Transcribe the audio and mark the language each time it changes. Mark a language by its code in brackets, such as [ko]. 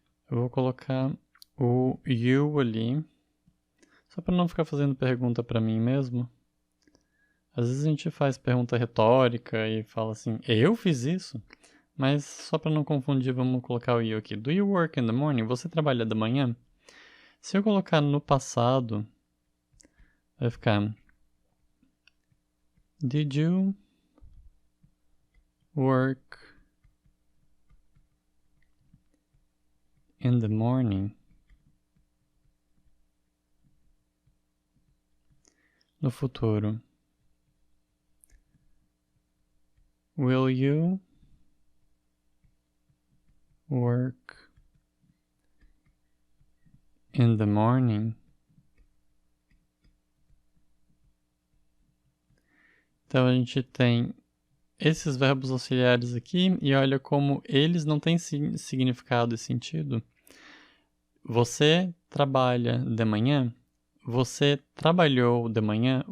[pt] Eu vou colocar o you ali. Só para não ficar fazendo pergunta para mim mesmo. Às vezes a gente faz pergunta retórica e fala assim, eu fiz isso? Mas só para não confundir, vamos colocar o you aqui. [en] Do you work in the morning? [pt] Você trabalha de manhã? Se eu colocar no passado, vai ficar [en] Did you work in the morning? [pt] no futuro. [en] Will you work in the morning? [pt] Então a gente tem esses verbos auxiliares aqui e olha como eles não têm significado e sentido. Você trabalha de manhã? Você trabalhou de manhã?